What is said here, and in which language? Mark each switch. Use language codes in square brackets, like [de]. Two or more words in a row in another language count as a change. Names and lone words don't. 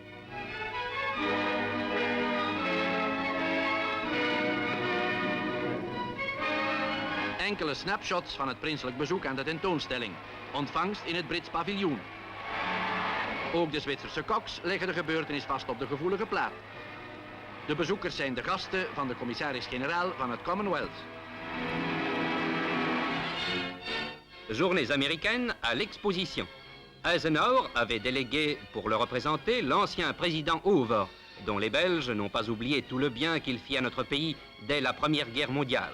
[nl] Enkele snapshots van het prinselijk bezoek aan de tentoonstelling. Ontvangst in het Brits paviljoen. Ook de Zwitserse koks leggen de gebeurtenis vast op de gevoelige plaat. De bezoekers zijn de gasten van de commissaris-generaal van het Commonwealth. [fr] Journées américaines à l'exposition. Eisenhower avait délégué pour le représenter l'ancien président Hoover, dont les Belges n'ont pas oublié tout le bien qu'il fit à notre pays dès la Première Guerre mondiale.